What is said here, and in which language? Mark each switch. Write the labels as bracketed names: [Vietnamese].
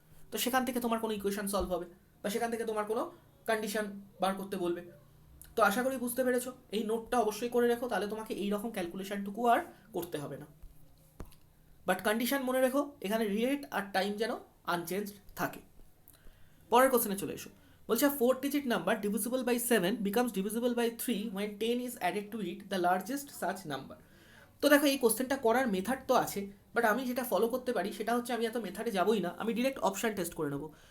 [Bangla] তো সেখান থেকে তোমার কোনো ইকুয়েশন সলভ হবে বা সেখান থেকে তোমার কোনো কন্ডিশন বার করতে বলবে। তো আশা করি বুঝতে পেরেছো, এই নোটটা অবশ্যই করে রেখো, তাহলে তোমাকে এই রকম ক্যালকুলেশনটুকু আর করতে হবে না। বাট কন্ডিশন মনে রেখো, এখানে রেট আর টাইম যেন আনচেঞ্জ থাকে। পরের কোশ্চেনে চলে এসো। বলছে [English] 4 digit number divisible by 7 becomes divisible by 3 when 10 is added to it, the largest such number. [Bangla] তো দেখো এই কোশ্চেনটা করার মেথড তো আছে, বাট আমি যেটা ফলো করতে পারি সেটা হচ্ছে আমি এত মেথডে যাবোই না, আমি ডিরেক্ট অপশান টেস্ট করে নেবো।